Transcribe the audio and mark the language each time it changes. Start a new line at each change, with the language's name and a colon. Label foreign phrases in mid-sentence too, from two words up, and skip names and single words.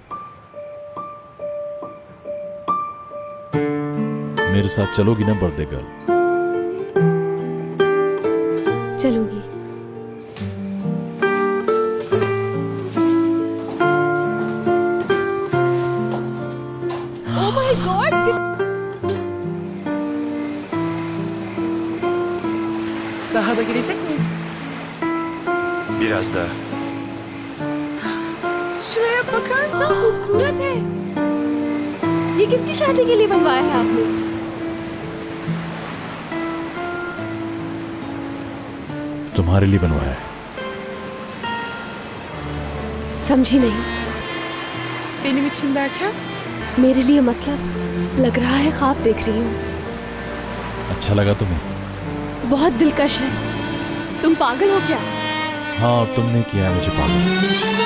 Hindi: मेरे साथ चलोगी ना
English: birthday girl?
Hindi: चलूंगी।
English: oh my god,
Turkish: Daha da gelecek miyiz? Biraz daha.
Hindi: श्रेया पकड़, कितना खूबसूरत है। ये किसकी शादी के लिए बनवाया है आपने? तुम्हारे लिए बनवाया है। समझी नहीं।
Turkish: Benim için derken?
Hindi: मेरे लिए मतलब लग रहा है ख्वाब देख रही हूँ। अच्छा लगा तुम्हें? बहुत दिलकश है। तुम पागल हो क्या? हाँ, और तुमने किया है मुझे पागल।